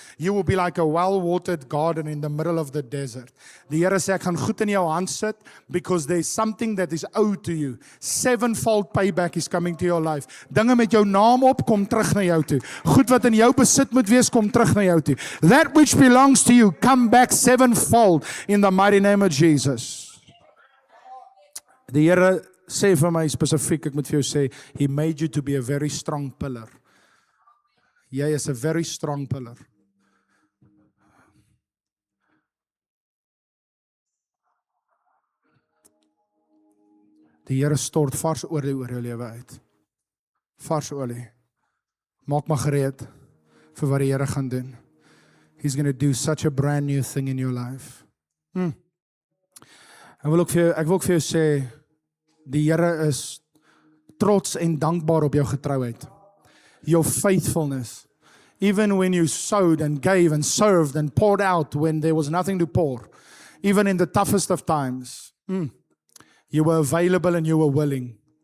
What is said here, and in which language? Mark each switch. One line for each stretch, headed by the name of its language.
English: You will be like a well-watered garden in the middle of the desert.
Afrikaans: Die Here sê ek gaan goed in jou hand sit
English: because there's something that is owed to you. Sevenfold payback is coming to your life.
Afrikaans: Dinge met jou naam op kom terug na jou toe. Goed wat in jou besit moet wees kom terug na jou toe.
English: That which belongs to you come back sevenfold in the mighty name of Jesus.
Afrikaans: Die Here sê vir my spesifiek, ek moet vir jou sê,
English: He made you to be a very strong pillar.
Afrikaans: Jy is
English: a very strong pillar.
Afrikaans: Die Here stort vars olie oor jou lewe uit. Vars olie. Maak maar gereed vir wat die Here gaan doen.
English: He's going to do such a brand new thing in your life.
Afrikaans: Ek wil ook vir jou sê, die Here is trots en dankbaar op jou getrouheid.
English: Your faithfulness. Even when you sowed and gave and served and poured out when there was nothing to pour. Even in the toughest of times. You were available and you were willing.